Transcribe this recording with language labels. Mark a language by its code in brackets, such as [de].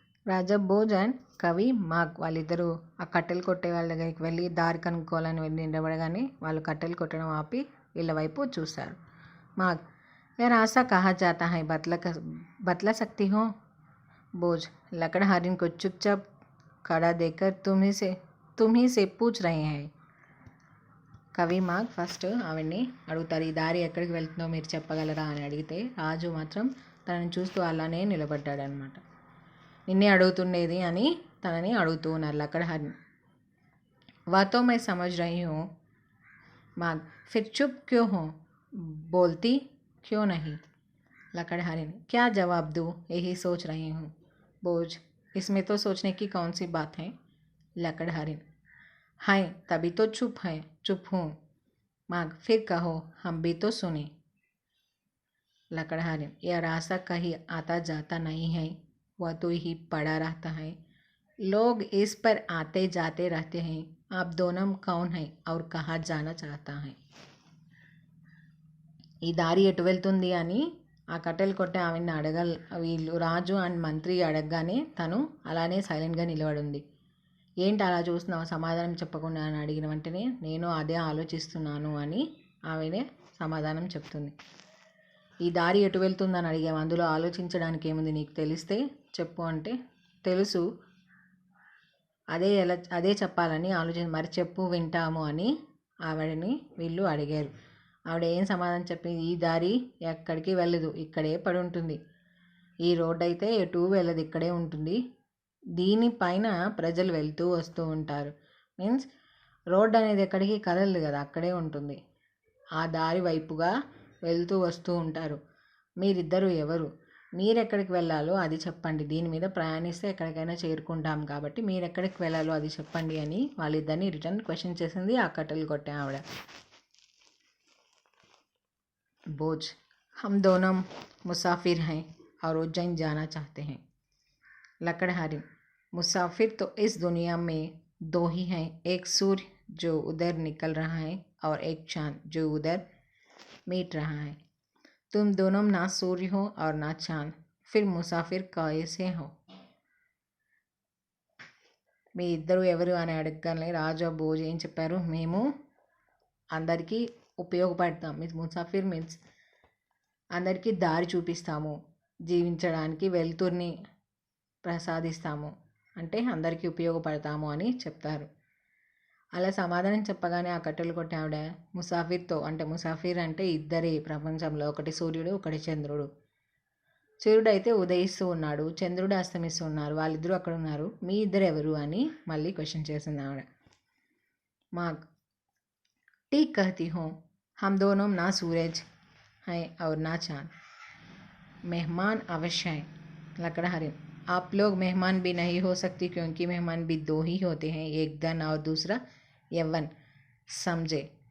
[te] రాజా Bhoj and కవి మాగ్ వాళ్ళిద్దరూ ఆ కట్టెలు కొట్టే వాళ్ళ దగ్గరికి వెళ్ళి దారి కనుక్కోవాలని వెళ్ళి నిలబడగానే వాళ్ళు కట్టెలు కొట్టడం ఆపి వీళ్ళ వైపు చూశారు. [hi] మాగ్, ఏ రాస్తా కహా జాతా హై बतला सकती हो? बोझ, लकड़हारिन को चुपचाप खड़ा देखकर तुम ही से पूछ रहे हैं. [te] కవి మాగ్ ఫస్ట్ ఆవిడ్ని అడుగుతారు, ఈ దారి ఎక్కడికి వెళ్తుందో మీరు చెప్పగలరా అని అడిగితే రాజు మాత్రం తనని చూస్తూ అలానే నిలబడ్డాడనమాట. నిన్నే అడుగుతుండేది అని తనని అడుగుతూ ఉన్నారు లకड़हारिन. [hi] वह तो मैं समझ रही हूँ. माग, फिर चुप क्यों हो? बोलती क्यों नहीं? लकड़हारिन, क्या जवाब दूँ, यही सोच रही हूँ. बोझ, इसमें तो सोचने की कौन सी बात है? लकड़हारिन, हाय तभी तो चुप हूँ. माग, फिर कहो, हम भी तो सुने. लकड़हारिन, यह रास्ता कहीं आता जाता नहीं है, वह तो ही पड़ा रहता है. लोग इस पर आते जाते रहते हैं. आप दोनों कौन है और कहाँ जाना चाहता है? [te] ఈ దారి ఎటు వెళ్తుంది అని ఆ కట్టెలు కొట్టే ఆవిడ్ని వీళ్ళు రాజు అండ్ మంత్రి అడగగానే తను అలానే సైలెంట్గా నిలబడింది. ఏంటి అలా చూస్తున్నావు, సమాధానం చెప్పకుండా అని అడిగిన వెంటనే నేను అదే ఆలోచిస్తున్నాను అని ఆవిడే సమాధానం చెప్తుంది. ఈ దారి ఎటు వెళ్తుందని అడిగాము, అందులో ఆలోచించడానికి ఏముంది, నీకు తెలిస్తే చెప్పు అంటే తెలుసు, అదే చెప్పాలని మరి చెప్పు వింటాము అని ఆవిడని వీళ్ళు అడిగారు. ఆవిడ ఏం సమాధానం చెప్పింది, ఈ దారి ఎక్కడికి వెళ్ళదు, ఇక్కడే పడి ఉంటుంది. ఈ రోడ్డు అయితే ఎటు వెళ్ళదు, ఇక్కడే ఉంటుంది. దీనిపైన ప్రజలు వెళ్తూ వస్తూ ఉంటారు. మీన్స్ రోడ్డు అనేది ఎక్కడికి కదలదు కదా, అక్కడే ఉంటుంది. ఆ దారి వైపుగా వెళ్తూ వస్తూ ఉంటారు. మీరిద్దరూ ఎవరు, మీరెక్కడికి వెళ్ళాలో అది చెప్పండి, దీని మీద ప్రయాణిస్తే ఎక్కడికైనా చేరుకుంటాం కాబట్టి మీరెక్కడికి వెళ్ళాలో అది చెప్పండి అని వాళ్ళిద్దరిని రిటర్న్ క్వశ్చన్ చేసింది ఆ కట్టెలు కొట్టే ఆవిడ. [hi] बोझ, हम दोनों मुसाफिर हैं और उज्जैन जाना चाहते हैं. लकड़हारिन, मुसाफिर तो इस दुनिया में दो ही हैं, एक सूर्य जो उधर निकल रहा है और एक चांद जो उधर मिट रहा है. तुम दोनों ना सूर्य हो और ना चांद, फिर मुसाफिर कैसे हो? [te] మీ ఇద్దరు ఎవరు అని అడగగానే రాజా భోజ్ ఏం చెప్పారు, మేము అందరికీ ఉపయోగపడతాం. మీన్స్ ముసాఫిర్ మీన్స్ అందరికీ దారి చూపిస్తాము, జీవించడానికి వెలుతురిని ప్రసాదిస్తాము, అంటే అందరికీ ఉపయోగపడతాము అని చెప్తారు. అలా సమాధానం చెప్పగానే ఆ కట్టెలు కొట్టే ఆవిడ ముసాఫిర్తో, అంటే ముసాఫిర్ అంటే ఇద్దరే ప్రపంచంలో, ఒకటి సూర్యుడు ఒకటి చంద్రుడు. సూర్యుడు అయితే ఉదయిస్తూ ఉన్నాడు, చంద్రుడు అస్తమిస్తూ ఉన్నారు, వాళ్ళిద్దరూ అక్కడ ఉన్నారు, మీ ఇద్దరు ఎవరు అని మళ్ళీ క్వశ్చన్ చేసింది ఆవిడ. [hi] మాగ్, ठीक कहती हूँ, हम दोनों ना सूरज हैं और ना चांद, मेहमान अवश्य हैं. लकड़हारिन, आप लोग मेहमान भी नहीं हो सकती क्योंकि मेहमान भी दो ही होते हैं, एक धन और दूसरा यौवन, समझे.